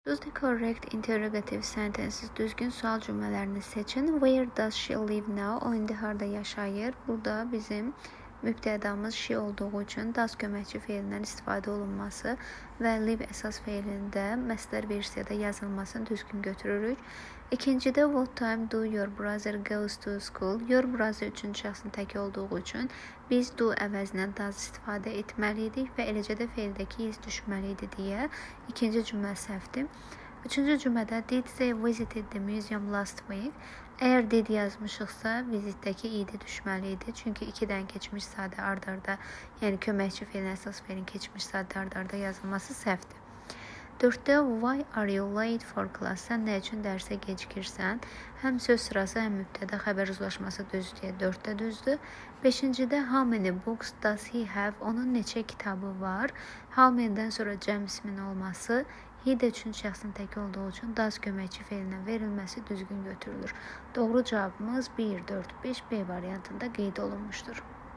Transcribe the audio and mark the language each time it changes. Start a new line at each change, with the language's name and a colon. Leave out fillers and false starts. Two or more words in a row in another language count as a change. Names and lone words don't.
English: Choose the correct interrogative sentences.
Azerbaijani: Düzgün sual cümlələrini seçin.
English: Where does she live now?
Azerbaijani: O indi harda yaşayır? Burada bizim mübtədamız she olduğu üçün does köməkçi feilindən istifadə olunması və live əsas feilində məsdər versiyada yazılmasını düzgün götürürük. İkincidə
English: what time do your brother goes to school? Your brother
Azerbaijani: üçüncü şəxsin tək olduğu üçün biz do əvəzinə does istifadə etməliydik və eləcə də feildəki iz düşməliydi deyə ikinci cümlə səhvdir. Üçüncü cümlədə
English: did they visited the museum last week?
Azerbaijani: Əgər did yazmışıqsa vizitdəki idi düşməli idi. Çünki 2-dən keçmiş sadə ard-arda, yəni köməkçi feilin əsas feilin keçmiş sadə ard-arda yazılması səhvdir. 4-də
English: why are you late for class?
Azerbaijani: Sən nə üçün dərsə gecikirsən? Həm söz sırası, həm mübtəda xəbər uzlaşması düzdür deyə 4-də düzdür. 5-də
English: how many books does he have?
Azerbaijani: Onun neçə kitabı var?
English: How many-
Azerbaijani: dən sonra cəm ismin olması, he də üçüncü şəxsin tək olduğu üçün does köməkçi feilinə verilməsi düzgün götürülür. Doğru cavabımız 1, 4, 5 B variantında qeyd olunmuşdur.